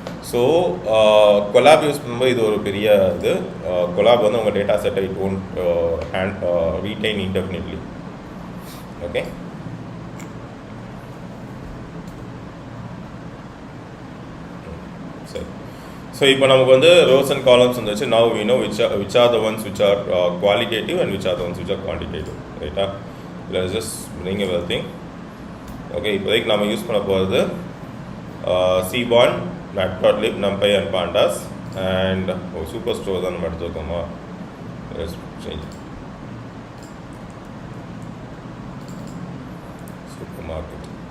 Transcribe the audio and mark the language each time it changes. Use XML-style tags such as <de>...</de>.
<ta>So collab use பண்ணும்போது இது ஒரு பெரிய இது. கொலாப் வந்து உங்கள் டேட்டா செட்டை</ta> <en>It won't retain indefinitely.</en> <ta>ஓகே, சரி. ஸோ இப்போ நமக்கு வந்து ரோஸ் அண்ட் காலம்ஸ் வந்துச்சு.</ta> <en>Now we know which are the ones which are qualitative and which are the ones which are quantitative. ரைட்டா? let's just bring everything.</en> <ta>Okay, இப்போதைக்கு நம்ம use பண்ண போகிறது seaborn, matplotlib, numpy and pandas and super store தான் நம்ம எடுத்துக்கோமா.</ta> <en>let's change supermarket.</en>